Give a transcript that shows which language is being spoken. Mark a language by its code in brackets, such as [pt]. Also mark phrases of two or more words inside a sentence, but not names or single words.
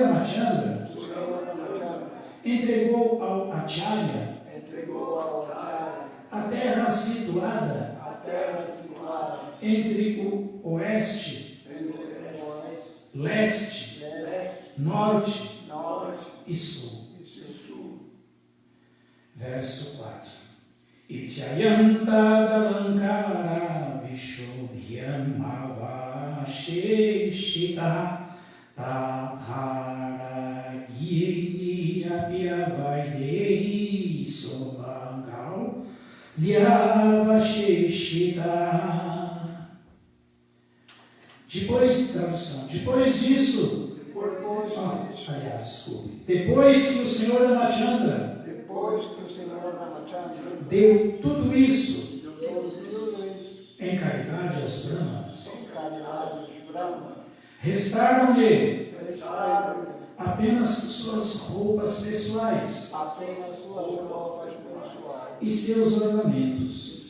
[pt] Ramachandra entregou ao Acharya a terra situada entre o oeste, leste, norte e sul. Verso 4. [sa] Ityayam tadalankara vishobhyam avasheshita tathara giriyapyavaidehi sobangal lyavasheshita. [pt] Depois disso, depois que o Senhor Ramachandra deu tudo isso em caridade aos Brahmanas, restaram-lhe apenas suas roupas pessoais e seus ornamentos.